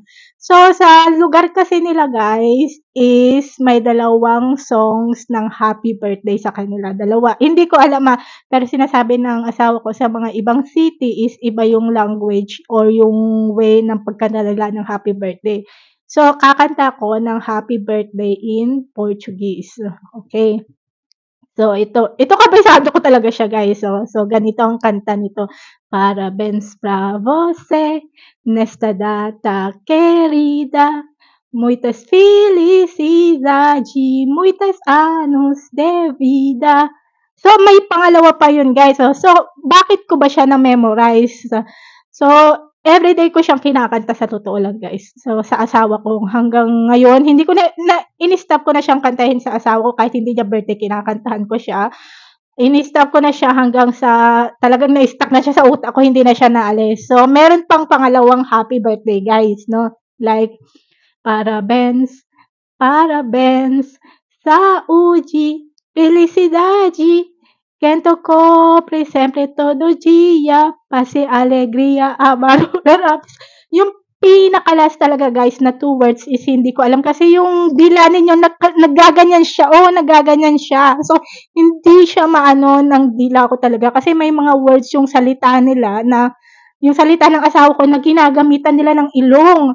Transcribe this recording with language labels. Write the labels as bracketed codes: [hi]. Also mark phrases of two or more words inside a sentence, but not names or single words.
[tl] So, sa lugar kasi nila guys is may dalawang songs ng [en] happy birthday [tl] sa kanila, dalawa. Hindi ko alam, pero sinasabi ng asawa ko sa mga ibang city is iba yung language or yung way ng pagkanta nila ng [en] happy birthday. [tl] So, kakanta ko ng [en] happy birthday in Portuguese, okay. [tl] So, ito kabisado ko talaga siya guys, oh. So, ganito ang kanta nito. [pt] Parabéns pra você nesta data querida, muitas felicidade, muitos anos de vida. [tl] So, may pangalawa pa yun guys, oh. So, bakit ko ba siya na-memorize? So, everyday ko siyang kinakanta sa totoo lang guys. So, sa asawa ko hanggang ngayon hindi ko ini-stop ko na siyang kantahin sa asawa ko kahit hindi niya birthday kinakantahan ko siya. Ini-stop ko na siya hanggang sa talagang na-stuck na siya sa utak ko, hindi na siya naalis. So, meron pang pangalawang [en] happy birthday guys [tl] 'no, like, [pt] parabéns, parabéns, saúde, felicidade, quento compre sempre todo dia, paz e alegria, amarurarapis. [tl] Yung pinaka-last talaga guys na 2 words is hindi ko alam kasi yung dila ninyo naggaganyan siya, oo, naggaganyan siya. So, hindi siya maano ng dila ko talaga kasi may mga words yung salita nila na yung salita ng asawa ko na ginagamitan nila ng ilong.